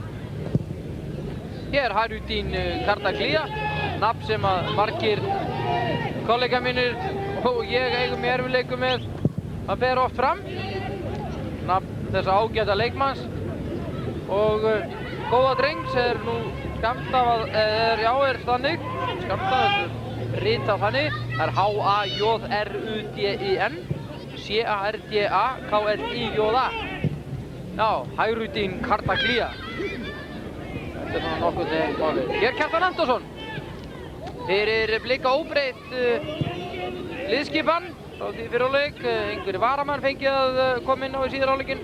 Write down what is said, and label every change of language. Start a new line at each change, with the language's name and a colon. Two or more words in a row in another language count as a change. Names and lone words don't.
Icelandic: Hér Hayrudin Kartaklia, nafn sem að margir kollega mínir og ég eigum í erfiðleikum með að bera oft fram. Nafn þessa ágæta leikmanns og góða drengs nú skammstafað, þannig, skammstafað, ritað þannig, það H-A-J-R-U-D-I-N, C-A-R-D-A-K-L-I-J-A. Já, Hayrudin Kartaklia. Þetta svona nokkuð þegar málið. Hér Kjartan Antonsson. Fyrir Blika óbreytt liðskipan frá því fyrir hálfleik. Einhverju varamann fengið að koma inn á í síðar hálfleikinn.